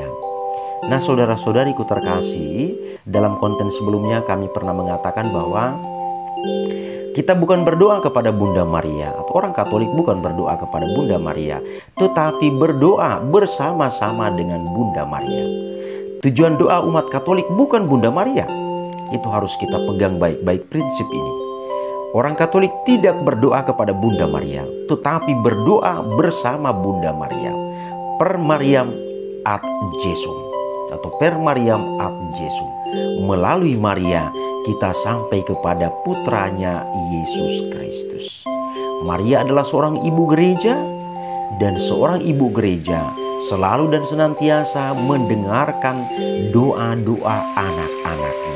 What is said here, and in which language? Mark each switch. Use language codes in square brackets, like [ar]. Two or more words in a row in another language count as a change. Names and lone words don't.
[id] Nah, saudara-saudariku terkasih, dalam konten sebelumnya kami pernah mengatakan bahwa kita bukan berdoa kepada Bunda Maria, atau orang Katolik bukan berdoa kepada Bunda Maria, tetapi berdoa bersama-sama dengan Bunda Maria. Tujuan doa umat Katolik bukan Bunda Maria. Itu harus kita pegang baik-baik prinsip ini. Orang Katolik tidak berdoa kepada Bunda Maria, tetapi berdoa bersama Bunda Maria. [la] Per Mariam ad Jesum atau Per Mariam ad Jesum. [id] Melalui Maria kita sampai kepada putranya Yesus Kristus. Maria adalah seorang ibu gereja, dan seorang ibu gereja selalu dan senantiasa mendengarkan doa-doa anak-anaknya.